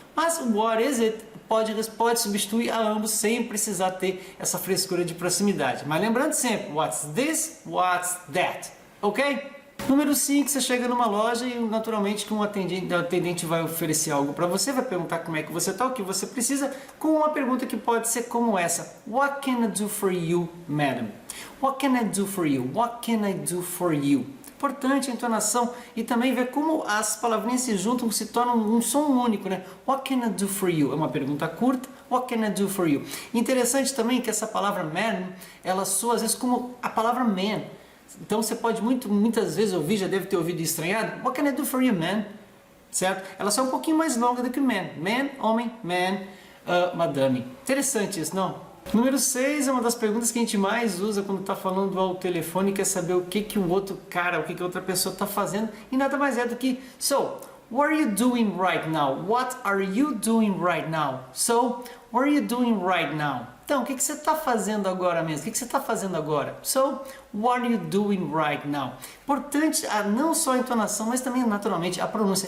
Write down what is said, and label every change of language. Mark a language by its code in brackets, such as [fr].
[pt] Mas o [en] what is it [pt] pode substituir a ambos sem precisar ter essa frescura de proximidade. Mas lembrando sempre, [en] what's this? What's that? Ok? [pt] Número 5, você chega numa loja e naturalmente que um atendente vai oferecer algo para você, vai perguntar como é que você está, o que você precisa, com uma pergunta que pode ser como essa. [en] What can I do for you, madam? What can I do for you? What can I do for you? [pt] Importante a entonação e também ver como as palavrinhas se juntam, se tornam um som único, né? [en] What can I do for you? [pt] É uma pergunta curta. [en] What can I do for you? [pt] Interessante também que essa palavra man, ela soa às vezes como a palavra man. Então você pode muitas vezes ouvir, já deve ter ouvido estranhado, [en] what can I do for you, man? [pt] Certo? Ela só é um pouquinho mais longa do que man. Man, homem, man, madame. Interessante isso, não? Número 6 é uma das perguntas que a gente mais usa quando está falando ao telefone, quer saber o que o outro cara, o que a outra pessoa está fazendo, e nada mais é do que, [en] so, what are you doing right now? [pt] What are you doing right now? So, [en] what are you doing right now? [pt] Então, o que você está fazendo agora mesmo? O que você está fazendo agora? [en] So, what are you doing right now? [pt] Importante não só a entonação, mas também naturalmente a pronúncia.